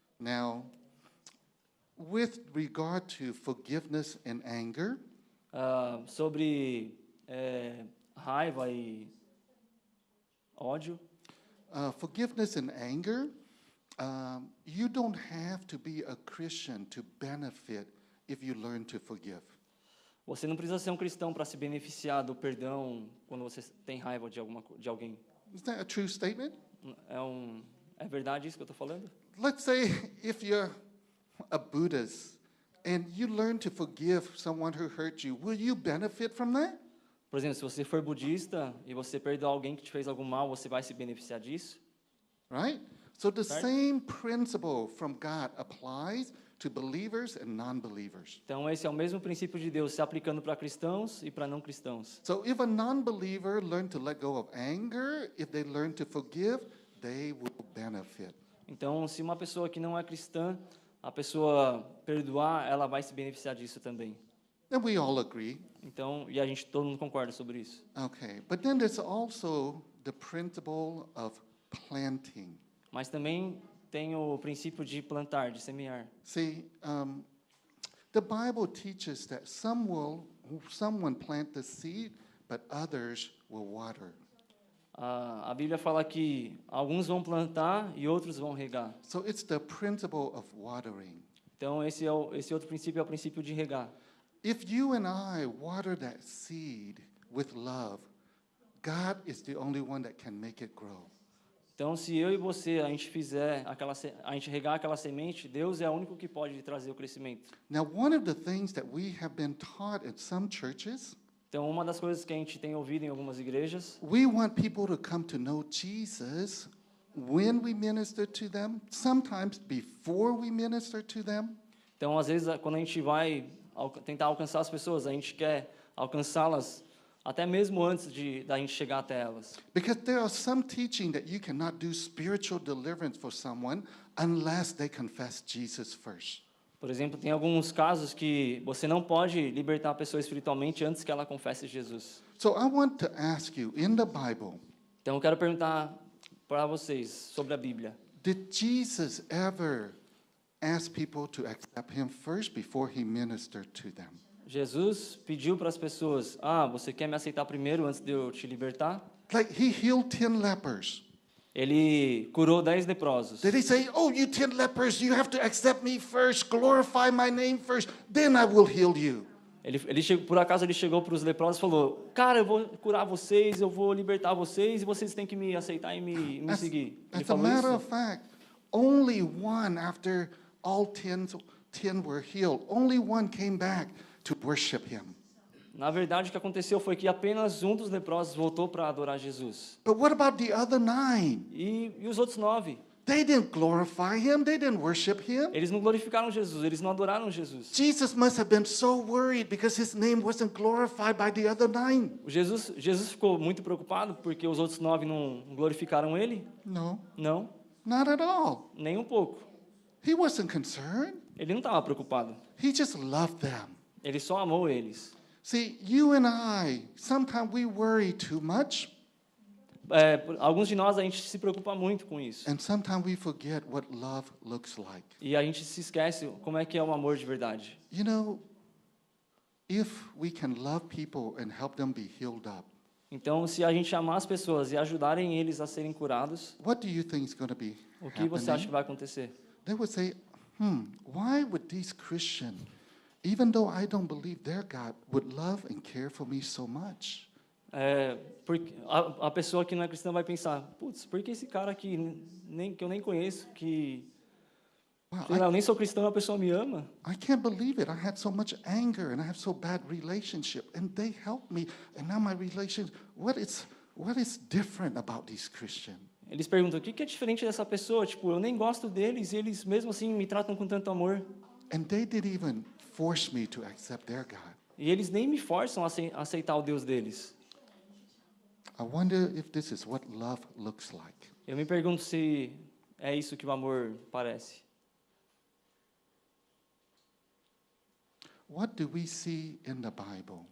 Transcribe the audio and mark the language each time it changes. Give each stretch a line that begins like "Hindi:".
English: Now, with regard to forgiveness and anger,
Portuguese: Sobre raiva e ódio.
English: Forgiveness and anger, you don't have to be a Christian to benefit if you learn to forgive.
Portuguese: Você não precisa ser um cristão para se beneficiar do perdão quando você tem raiva de alguém.
English: Is that a true statement?
Portuguese: É verdade isso que eu estou falando?
English: let's say if you're a Buddhist and you learn to forgive someone who hurt you, will you benefit from that?
Portuguese: Por exemplo, se você for budista e você perdoar alguém que te fez algum mal, você vai se beneficiar disso?
English: Right? So the Right. same principle from God applies to believers and non-believers.
Portuguese: Então, esse é o mesmo princípio de Deus se aplicando para cristãos e para não cristãos.
English: So if a non-believer learn to let go of anger, if they learn to forgive, they will benefit.
Portuguese: Então, se uma pessoa que não é cristã, a pessoa perdoar, ela vai se beneficiar disso também.
English: And we all agree.
Portuguese: Então, e a gente todo mundo concorda sobre isso.
English: Okay, but then there's also the principle of planting.
Portuguese: Mas também tem o princípio de plantar, de semear.
English: See, the Bible teaches that someone plant the seed, but others will water.
Portuguese: A Bíblia fala que alguns vão plantar e outros vão regar.
English: So it's the principle of watering.
Portuguese: Então, esse outro princípio é o princípio de regar.
English: If you and I water that seed with love, God is the only one that can make it grow.
Portuguese: Então, se eu e você a gente regar aquela semente, Deus é o único que pode trazer o crescimento.
English: Now, one of the things that we have been taught in some churches,
Portuguese: Então, uma das coisas que a gente tem ouvido em algumas igrejas,
English: we want people to come to know Jesus when we minister to them, sometimes before we minister to them.
Portuguese: então às vezes quando a gente vai tentar alcançar as pessoas, a gente quer alcançá-las até mesmo antes da gente chegar até elas.
English: Because there are some teaching that you cannot do spiritual deliverance for someone unless they confess Jesus first.
Portuguese: Por exemplo, tem alguns casos que você não pode libertar a pessoa espiritualmente antes que ela confesse Jesus.
English: So I want to ask you, in the Bible,
Portuguese: Então eu quero perguntar para vocês sobre a Bíblia.
English: did Jesus ever ask people to accept him first before he ministered to them?
Portuguese: Jesus pediu para as pessoas: você quer me aceitar primeiro antes de eu te libertar?
English: Like he healed 10 lepers.
Portuguese: Ele curou 10 leprosos.
English: Did he say, oh, you 10 lepers, you have to accept me first, glorify my name first, then I will heal you?
Portuguese: Por acaso ele chegou para os leprosos e falou: cara, eu vou curar vocês, eu vou libertar vocês e vocês têm que me aceitar e me seguir. Ele
English: As a
Portuguese: falou
English: matter
Portuguese: isso.
English: of fact, only one after all 10 were healed, only one came back to worship him.
Portuguese: Na verdade, o que aconteceu foi que apenas um dos leprosos voltou para adorar Jesus.
English: But what about the other 9?
Portuguese: E os outros 9?
English: They didn't glorify him, they didn't worship him.
Portuguese: Eles não glorificaram Jesus, eles não adoraram Jesus.
English: Jesus must have been so worried because his name wasn't glorified by the other 9.
Portuguese: Jesus ficou muito preocupado porque os outros 9 não glorificaram ele?
English: No,
Portuguese: Não,
English: not at all.
Portuguese: nem um pouco.
English: He wasn't concerned.
Portuguese: Ele não estava preocupado.
English: He just loved them.
Portuguese: Ele só amou eles.
English: See, you and I, sometimes we worry too much,
Portuguese: Alguns de nós, a gente se preocupa muito com isso.
English: and sometimes we forget what love looks like.
Portuguese: E a gente se esquece como é que é o amor de verdade.
English: You know, if we can love people and help them be healed up,
Portuguese: Então, se a gente amar as pessoas e ajudarem eles a serem curados,
English: what do you think is going to be
Portuguese: o que você acha
English: happening?
Portuguese: que vai acontecer?
English: They would say, why would these Christians, even though I don't believe their God, would love and care for me so much?
Portuguese: Porque a pessoa que não é cristã vai pensar: putz, por que esse cara que eu nem conheço, que
English: Wow,
Portuguese: sei lá, eu nem sou cristão, a pessoa me ama?
English: I can't believe it. I had so much anger and I have so bad relationship, and they helped me, and now my relationship. What is different about these Christians?
Portuguese: Eles perguntam: o que é diferente dessa pessoa? Tipo, eu nem gosto deles e eles mesmo assim me tratam com tanto amor.
English: And they didn't even force me to accept their God.
Portuguese: E eles nem me forçam a aceitar o Deus deles.
English: I wonder if this is what love looks like.
Portuguese: Eu me pergunto se é isso que o amor parece.
English: What do we see in the Bible?